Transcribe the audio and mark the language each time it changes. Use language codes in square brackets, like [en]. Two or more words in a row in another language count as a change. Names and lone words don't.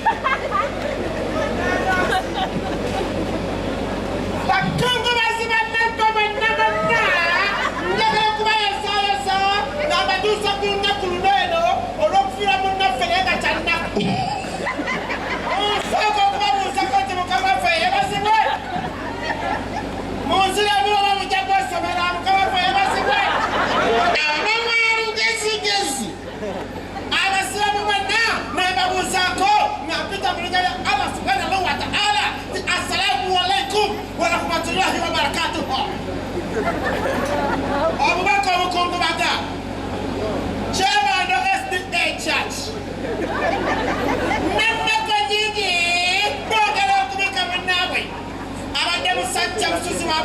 [lg] bakungubazi bannanko bonna njagala okubayasaayaza nga mbatuusa ku lunaku luno eno olw'okufiira munnaffe naye nga kyannaku nsooka okubabuuzako nti mukama waffe yebazibwe munzira muba mujja kwesomera mukama waffe yebazibwe abamwalugezigezi abasiramu bonna nembabuuzaako nga mpita mu linnya lya Allah [ar] سبحانه وتعالى [lg] ti [ar] السلام عليكم ورحمة الله وبركاته [lg] obubaka obukungubaga Kyebando SDA Church n'ennaku nyingi boogera okubika munnaabwe abadde musajja musuzi wa